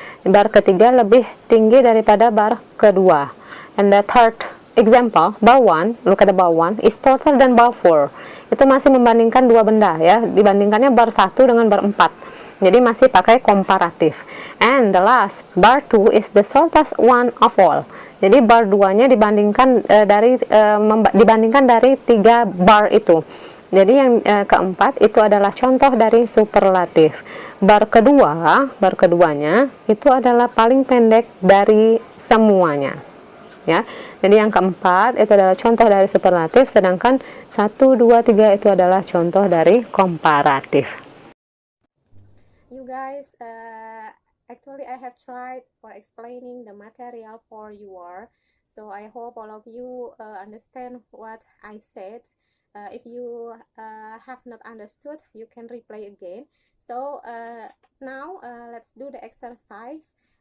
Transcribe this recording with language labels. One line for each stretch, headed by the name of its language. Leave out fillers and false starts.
Indonesian: bar ketiga lebih tinggi daripada bar kedua.
English: And the third example, bar 1, look at the bar 1 is shorter than bar 4.
Indonesian: Itu masih membandingkan dua benda ya, dibandingkannya bar 1 dengan bar 4. Jadi masih pakai komparatif.
English: And the last, bar 2 is the shortest one of all.
Indonesian: Jadi bar 2-nya dibandingkan dibandingkan dari 3 bar itu. Jadi yang keempat itu adalah contoh dari superlatif. Bar keduanya itu adalah paling pendek dari semuanya. Ya. Jadi yang keempat itu adalah contoh dari superlatif, sedangkan 1, 2, 3 itu adalah contoh dari komparatif.
English: You guys, actually I have tried for explaining the material for you all, so I hope all of you understand what I said. If you have not understood, you can replay again. So now let's do the exercise.